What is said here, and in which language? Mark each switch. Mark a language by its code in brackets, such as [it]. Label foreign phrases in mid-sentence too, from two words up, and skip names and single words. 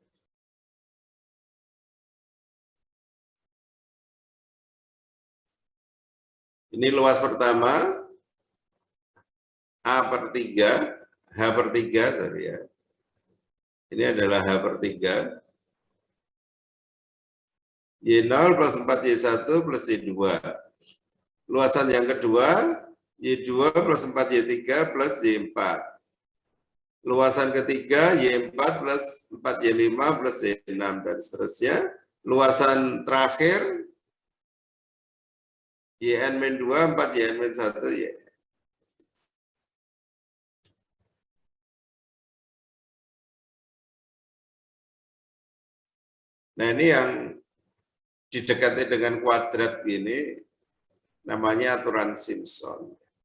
[id] Ini luas pertama, A per 3, H per 3, sorry ya. Ini adalah H per 3. Y0 plus 4Y1 plus Y2. Luasan yang kedua, Y2 plus 4Y3 plus Y4. Luasan ketiga, Y4 plus 4Y5 plus Y6, dan seterusnya. Luasan terakhir, YN-2, 4YN-1, Y. Nah ini yang didekati dengan kuadrat gini, namanya aturan Simpson.